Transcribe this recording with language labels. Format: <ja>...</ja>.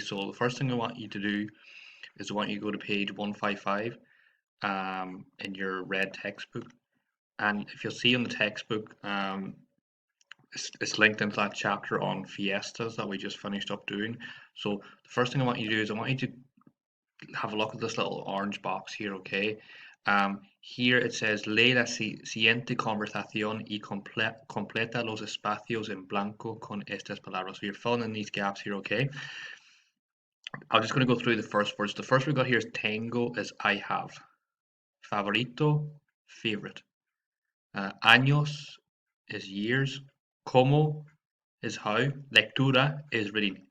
<en>So the first thing I want you to do is I want you to go to page 155 in your red textbook. And if you'll see in the textbook, it's linked into that chapter on fiestas that we just finished up doing. So the first thing I want you to do is I want you to have a look at this little orange box here, okay? Here it says,</en> <es>lee la siguiente conversación y completa los espacios en blanco con estas palabras.</es> <en>So you're filling in these gaps here, okay? I'm just going to go through the first words. The first we got here is tengo is I have. Favorito, favorite. Años is years. Como is how. Lectura is reading.</en>